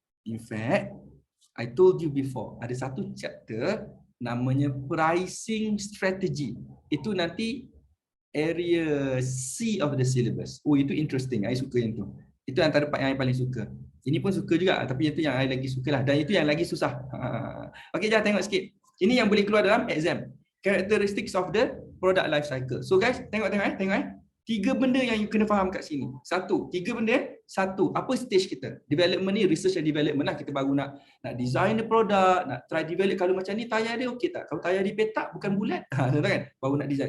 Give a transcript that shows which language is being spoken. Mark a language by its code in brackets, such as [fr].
[en] In fact, I told you before, [ms] ada satu chapter namanya [en] pricing strategy. [ms] Itu nanti [en] area C of the syllabus. [ms] Oh, itu interesting. I suka yang tu. Itu antara part yang I paling suka. Ini pun suka juga, tapi itu yang I lagi suka lah. Dan itu yang lagi susah. Okey, jangan tengok sikit. Ini yang boleh keluar dalam exam. [en] Characteristics of the product life cycle. So guys, [ms] tengok. Tiga benda yang you kena faham kat sini. Tiga benda. Satu, apa stage kita? Development ni, research and development lah. Kita baru nak design [en] the product, [ms] nak try develop. Kalau macam ni, tayar dia okey tak? Kalau tayar di petak, bukan bulat. Contoh kan? Baru nak design.